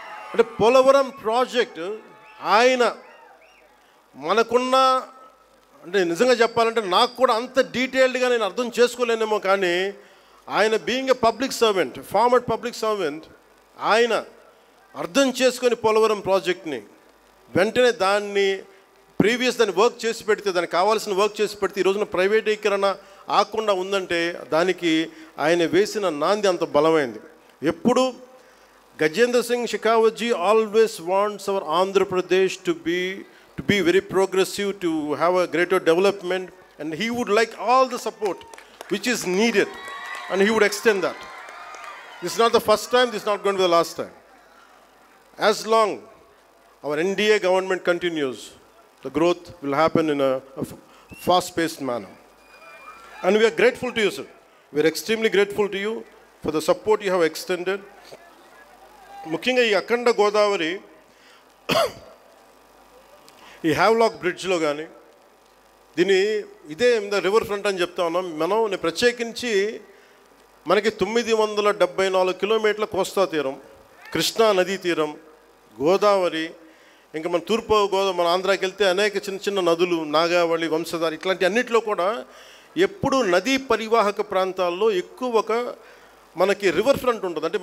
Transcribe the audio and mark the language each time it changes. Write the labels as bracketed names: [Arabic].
[Telugu] అంటే పోలవరం ప్రాజెక్ట్ ఆయన మనకున్న, అంటే నిజంగా చెప్పాలంటే నాకు కూడా అంత డీటెయిల్డ్గా నేను అర్థం చేసుకోలేనేమో, కానీ ఆయన [English] being a public servant, former public servant, [Telugu] ఆయన అర్థం చేసుకొని పోలవరం ప్రాజెక్ట్ని వెంటనే దాన్ని వర్క్ చేసి పెడితే, దానికి కావాల్సిన వర్క్ చేసి పెడితే ఈ రోజున ప్రైవేటీకరణ ఆకుండా ఉందంటే దానికి ఆయన వేసిన నాంది అంత బలమైంది. [English] ఎప్పుడు Gajendra Singh Shekhawat ji always wants our Andhra Pradesh to be very progressive, to have a greater development, and he would like all the support which is needed, and he would extend that. This is not the first time, this is not going to be the last time. As long our NDA government continues, the growth will happen in a fast-paced manner. And we are grateful to you, sir. We are extremely grateful to you for the support you have extended. [Telugu] ముఖ్యంగా ఈ అఖండ గోదావరి ఈ Havelock బ్రిడ్జ్లో కానీ ఇదే river front అని చెప్తా ఉన్నాం నేను ప్రత్యేకించి మనకి 974 కిలోమీటర్ల కోస్తా తీరం, కృష్ణా నదీ తీరం, గోదావరి, ఇంకా మన మన ఆంధ్రాకి వెళ్తే అనేక చిన్న చిన్న నదులు, నాగావళి, వంశధార, ఇట్లాంటి అన్నింటిలో కూడా ఎప్పుడు నదీ పరివాహక ప్రాంతాల్లో ఎక్కువ మనకి రివర్ ఫ్రంట్ ఉంటుంది.